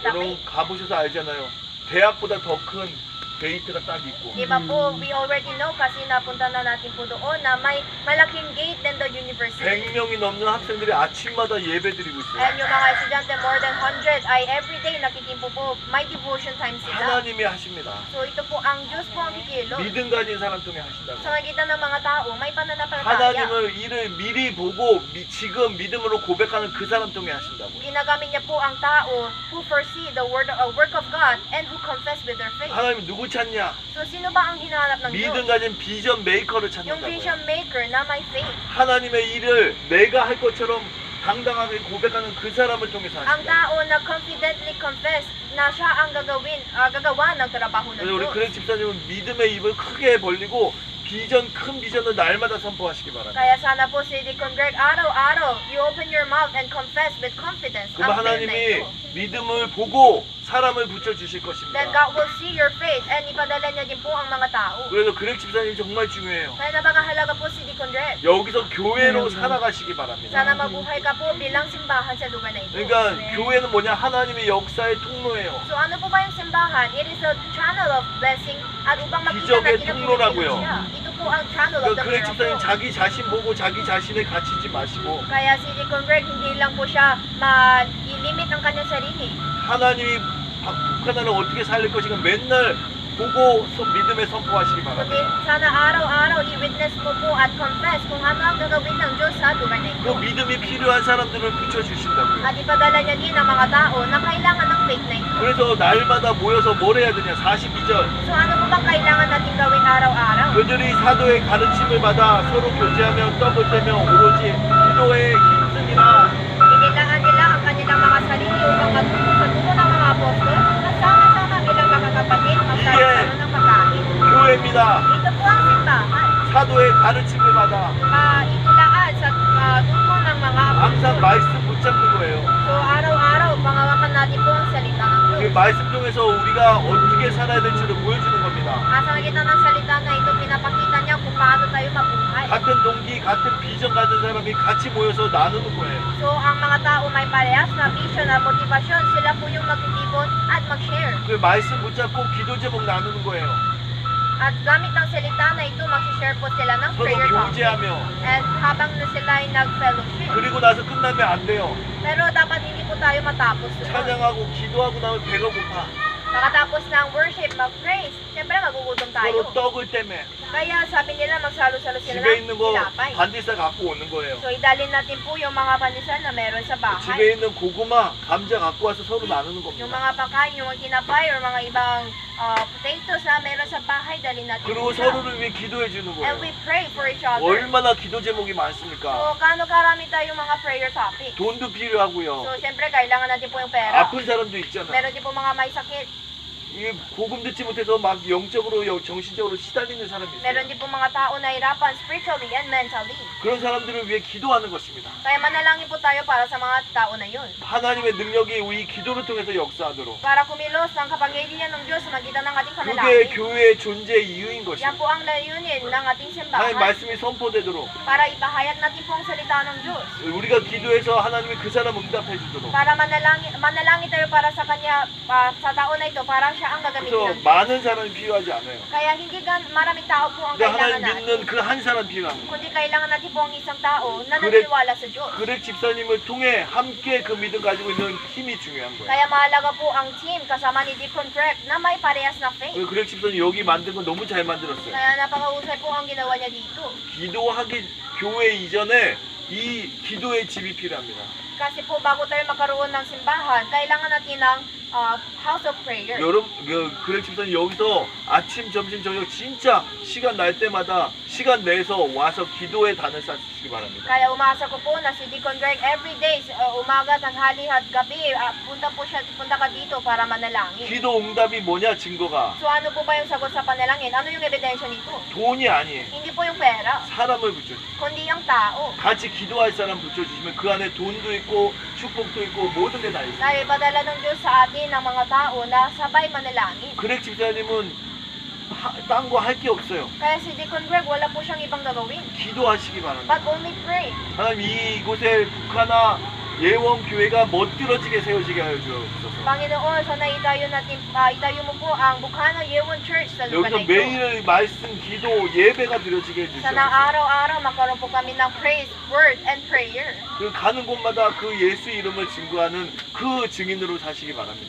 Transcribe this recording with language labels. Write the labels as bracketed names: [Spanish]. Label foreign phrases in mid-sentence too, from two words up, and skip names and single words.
[Korean] 여러분 [Filipino] tabi. [Korean] 가보셔서 알잖아요. 대학보다 더 큰 게이트가 딱 있고 [Filipino] Di ba po, [English] we already know [Filipino] kasi napunta na natin po doon na may malaking gate [English] than the university. [Korean] 100명이 넘는 학생들이 아침마다 예배 드리고 있어요. [Filipino] And yung mga estudyante, [English] more than 100, [Filipino] ay everyday nakitimpo po, may devotion time sila. [Korean] 하나님이 하십니다. [Filipino] So ito po, ang Diyos po ang kikilos. [Korean] 믿음 가진 사람 통해 하신다고. [Filipino] Sa magitan ng mga tao, may pananampalataya. [Korean] 하나님을 일을 미리 보고 지금 믿음으로 고백하는 그 사람 통해 하신다고. [Filipino] Ginagamit niya po ang tao [English] who foresee the work of God and who confess with their faith. [Korean] 하나님 누구 찾냐? [Filipino] So sino ba ang hinahanap ng [Korean] 믿음 [Filipino] Diyos? [Korean] 가진 비전 메이커를 [Filipino] Yung [Korean] 찾는다고요. [English] vision maker [Filipino] na may faith. [Korean] 하나님의 일을 내가 할 것처럼 당당하게 고백하는 그 사람을 통해서 [Filipino] Ang [Korean] 하신다. [Filipino] tao na [English] confidently confess [Filipino] na siya ang gagawa ng trabaho ng [Korean] 그래서 우리 [Filipino] Diyos. [Korean] 그렉 집사님은 믿음의 입을 크게 벌리고 큰 비전을 날마다 선포하시기 바랍니다. [Filipino] Kaya sana po si Deacon Greg, araw-araw, [English] you open your mouth and confess with confidence [Korean] 그럼 [Filipino] ang faith na [Korean] 하나님이 [Filipino] ito. [Korean] 믿음을 보고 사람을 붙여주실 [English] Then [Korean] 것입니다. [English] God will see your faith and [Filipino] ipadala niya din po ang mga tao. [Korean] 그래서 그렉 집사님 정말 중요해요. [Filipino] Kaya napakahalaga po si Deacon Greg. [Korean] 여기서 교회로 살아가시기 바랍니다. [Filipino] Sana mabuhay ka po bilang simbahan sa lugar na ito. [Korean] 그러니까 교회는 뭐냐? 하나님의 역사의 통로예요. [Filipino] So ano po ba yung simbahan? [English] It is a channel of blessing [Filipino] at upang makita [Korean] 기적의 [Filipino] natin ang [Korean] 통로라고요. [Filipino] Pilipinas siya. Ito po ang [English] channel of [Korean] 그러니까 [English] the [Korean] 그렉 집사님 [English] miracle. [Korean] 자기 자신 보고 자기 자신을 갇히지 마시고 [Filipino] Kaya si Deacon Greg, hindi lang po siya ma-limit ang kanyang sarili. [Korean] 하나님이 북한을 어떻게 살릴 것인가 맨날 보고 믿음에 선포하시기 [Filipino] Kundi [Korean] 바랍니다. [Filipino] sana araw-araw i-witness mo po at confess kung ano ang gagawin ng Diyos sa lugar na [Korean] 그 [Filipino] ito. [Korean] 믿음이 필요한 사람들을 붙여주신다고요. [Filipino] At ipadala niya din ang mga tao na kailangan ng faith na ito. [Korean] 그래서 날마다 모여서 뭘 해야 되냐? 42절. [Filipino] So ano po bang kailangan natin gawin araw-araw? [Korean] 그들이 사도의 가르침을 받아 서로 교제하며 떡을 떼며 오로지 기도에 힘쓰니라. [Filipino] Inilaan nila ang kanilang mga sarili upang magturo sa turo ng mga apostol at sama-sama bilang makakapatid magkaroon ng pagkain. [Korean] 교회입니다. [Filipino] Ito po ang simbahan. [Korean] 사도의 가르침을 받아 [Filipino] Itulaan sa turo ng mga [Korean] 항상 [Filipino] apostol. [Korean] 말씀 붙잡는 거예요. [Filipino] So araw-araw, pangawakan natin po ang salita ng [Korean] 그 [Filipino] Diyos. [Korean] 말씀 통해서 우리가 어떻게 살아야 될지를 보여주는 겁니다. [Filipino] Sa magitan ng salita na ito, pinapakita niya kung paano tayo mabuhay. [Korean] 같은 동기, 같은 비전 가진 사람이 같이 모여서 나누는 거예요. [Filipino] So ang mga tao may parehas na vision at motivasyon, sila po yung magtitipon at mag-share. [Korean] 그 말씀 붙잡고 기도 제목 나누는 거예요. [Filipino] At gamit ng salita na ito, mag-share po sila ng [Korean] 서로 [English] prayer topic. [Korean] 교제하며 [Filipino] At habang na sila ay nag-fellowship. [Korean] 그리고 나서 끝나면 안 돼요. [Filipino] Pero dapat hindi po tayo matapos doon. [Korean] 찬양하고 기도하고 나면 배가 고파. [Filipino] Makatapos ng worship, mag-praise, siyempre magugutom [Korean] 서로 [Filipino] tayo. [Korean] 떡을 떼매. [Filipino] Kaya sabi nila, magsalo-salo sila [Korean] 집에 있는 [Filipino] ng [Korean] 거 [Filipino] tinapay. [Korean] 반디사 갖고 오는 거예요. [Filipino] So idalhin natin po yung mga pandesal na meron sa bahay. [Korean] 집에 있는 고구마, 감자 갖고 와서 서로 나누는 [Filipino] Yung [Korean] 겁니다. [Filipino] mga pagkain, yung mga tinapay or mga ibang potatoes na meron sa bahay, dalhin natin [Korean] 그리고 [Filipino] sila. [Korean] 서로를 위해 기도해 주는 [English] And [Korean] 거예요. [English] we pray for each other. [Korean] 얼마나 기도 제목이 [Filipino] So, [Korean] 많습니까? [Filipino] gaano karami tayong mga prayer topics? [Korean] 돈도 필요하고요. [Filipino] So, siyempre, kailangan natin po yung pera. [Korean] 아픈 사람도 있잖아. [Filipino] Meron din po mga may sakit. [Korean] 이게 복음 듣지 못해서 막 영적으로 정신적으로 시달리는 사람이 [Filipino] Meron [Korean] 있어요. [Filipino] din po mga tao na hirapan [English] spiritually and mentally. [Korean] 그런 사람들을 위해 기도하는 것입니다. [Filipino] Kaya manalangin po tayo para sa mga tao na yun. [Korean] 하나님의 능력이 우리 기도를 통해서 역사하도록. [Filipino] Para kumilos ng kapangyarihan ng Diyos sa magitan ng ating [Korean] 그게 [Filipino] panalangin. [Korean] 교회의 존재의 이유인 [Filipino] Yan [Korean] 것입니다. [Filipino] po ang layunin ng ating [Korean] 하나님 [Filipino] simbahan. [Korean] 말씀이 선포되도록 [Filipino] Para ipahayag natin po ang salita ng Diyos. [Korean] 우리가 기도해서 하나님이 그 사람 응답해 주도록. [Filipino] Para manalangin tayo para sa kanya, sa tao na ito, para siya ang gagamitin [Korean] 그래서 [Filipino] ng Diyos. [Korean] 많은 사람이 필요하지 않아요. [Filipino] Kaya hindi maraming tao po ang [Korean] 근데 [Filipino] kailangan [Korean] 하나님 [Filipino] natin. [Korean] 믿는 그 한 사람 필요한 거예요. [Filipino] Kundi kailangan natin po ang isang tao na Correct. naniniwala sa Diyos. [Korean] 그렉 집사님을 통해 함께 그 믿음 가지고 있는 힘이 중요한 거예요. [Filipino] Kaya mahalaga po ang team kasama ni Deacon Greg na may parehas na faith. [Korean] 그 그렉 집사님 여기 만든 거 너무 잘 만들었어요. [Filipino] Kaya napakahusay po ang ginawa niya dito. [Korean] 기도하기 교회 이전에 이 기도의 집이 필요합니다. [Filipino] Kasi po bago tayo magkaroon ng simbahan, kailangan natin ng [English] house of prayer. [Korean] 여러분, 그렉 집사님 여기서 아침, 점심, 저녁 진짜 시간 날 때마다 시간 내서 와서 기도의 단을 쌓으시기 바랍니다. [Filipino] Kaya umasa ko po na si Deacon Greg everyday, umaga, tanghali at gabi, punta ka dito para manalangin. [Korean] 기도 응답이 뭐냐 증거가 [Filipino] So ano po ba yung sagot sa panalangin? Ano yung ebidensya nito? [Korean] 돈이 아니에요. [Filipino] Hindi po yung pera, [Korean] 사람을 붙여주세요. [Filipino] kundi yung tao. [Korean] 같이 기도할 사람 붙여주시면 그 안에 돈도 있고 축복도 있고 모든 게 다 있어요. [Filipino] Na ipadala ng Diyos sa atin ng mga tao na sabay manalangin. [Korean] 그렉 집사님은 딴 거 할 게 없어요. [Filipino] Kaya si Deacon Greg, wala po siyang ibang gagawin. [Korean] 기도하시기 바랍니다. [English] But only pray. [Korean] 하나님 이곳에 북한아 예원 교회가 멋들어지게 세워지게 하여 주옵소서. [Filipino] Panginoon, sana itayo mo po ang Bukana Yewon Church sa lugar na [Korean] 여기서 [Filipino] ito. [Korean] 매일 말씀, 기도, 예배가 드려지게 해주시옵소서. [Filipino] Sana araw-araw magkaroon po kami ng [English] praise, word, and prayer. [Korean] 그 가는 곳마다 그 예수 이름을 증거하는 그 증인으로 사시기 바랍니다.